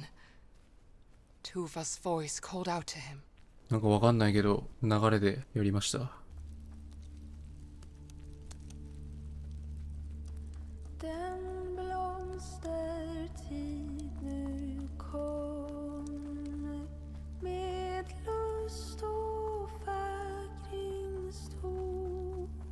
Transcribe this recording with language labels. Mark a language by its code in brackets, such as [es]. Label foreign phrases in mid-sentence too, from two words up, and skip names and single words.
[en] Tuva's voice called out to him. [ja] なんかわかんないけど、流れでやりました。 [sv] Den blomstertid nu kommer med lust och fägring stor.